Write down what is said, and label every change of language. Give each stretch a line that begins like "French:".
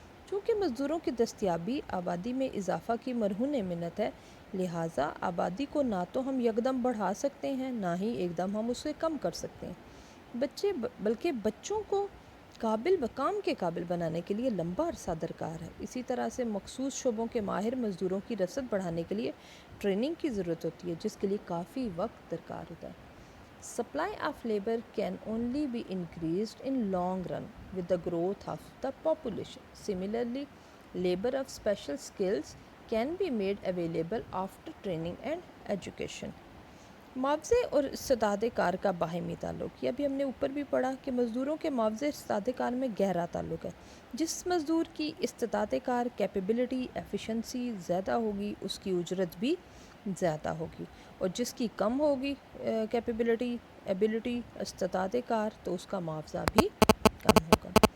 Urdu: چونکہ مزدوروں کی دستیابی آبادی میں اضافہ کی مرہون منت ہے, لہٰذا آبادی کو نہ تو ہم یکدم بڑھا سکتے ہیں نہ ہی ایک دم ہم اسے کم کر سکتے ہیں. بلکہ بچوں کو قابل و کام کے قابل بنانے کے لیے لمبا عرصہ درکار ہے. اسی طرح سے مخصوص شعبوں کے ماہر مزدوروں کی رسد بڑھانے کے لیے ٹریننگ کی ضرورت ہوتی ہے, جس کے لیے کافی وقت درکار ہوتا ہے.
English: Supply of labor can only be increased in long run with the growth of the population. Similarly, labor of special skills can be made available after training and education.
Urdu: معاوضے اور استعداد کار کا باہمی تعلق, یہ ابھی ہم نے اوپر بھی پڑھا کہ مزدوروں کے معاوضے استعداد کار میں گہرا تعلق ہے. جس مزدور کی استعداد کار
English: capability efficiency
Urdu: زیادہ ہوگی اس کی اجرت بھی زیادہ ہوگی, اور جس کی کم ہوگی
English: capability ability
Urdu: استعداد کار تو اس کا معاوضہ بھی کم ہوگا.